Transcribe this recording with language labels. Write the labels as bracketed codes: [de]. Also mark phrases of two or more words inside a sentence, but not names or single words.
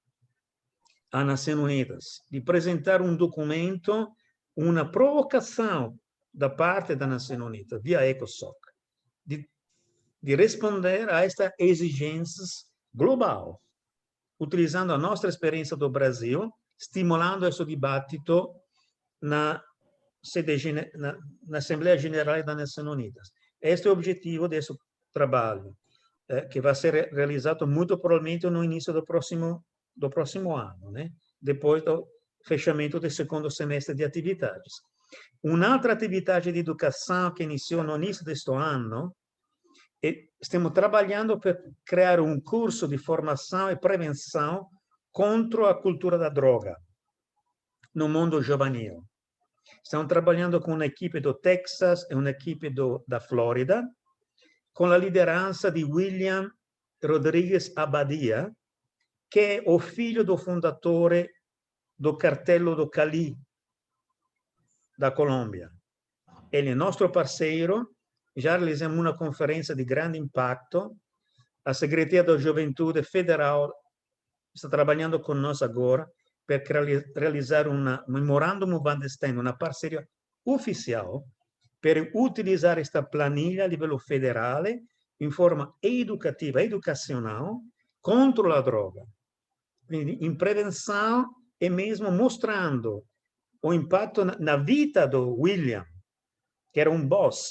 [pt] a Nações Unidas, [it] di presentare un documento, una provocazione da parte da Nações Unidas, via ECOSOC, di rispondere a queste esigenze globali, utilizzando la nostra esperienza do Brasil, stimolando questo dibattito na Assembleia Geral das Nações Unidas. [pt] Este é o objetivo desse trabalho, que vai ser realizado muito provavelmente no início do próximo ano, né? Depois do fechamento do segundo semestre de atividades. Un'altra atividade de educação que iniciou no início deste ano, [it] stiamo trabalhando per creare un corso di formazione e prevenzione contro la cultura da droga no mondo giovanile. Stiamo trabalhando con un'equipe do Texas e un'equipe da Florida, con la lideranza di William Rodrigues Abadia, che è il figlio do fondatore do cartello do Cali, da Colômbia. Ele è il nostro parceiro. [pt] Já realizamos uma conferência de grande impacto. A Secretaria da Juventude Federal está trabalhando conosco agora para realizar um [en] memorandum of understanding, [pt] uma parceria oficial, para utilizar esta planilha a nível federal em forma educativa, educacional, contra a droga. Em prevenção e mesmo mostrando o impacto na vida do William, que era um boss.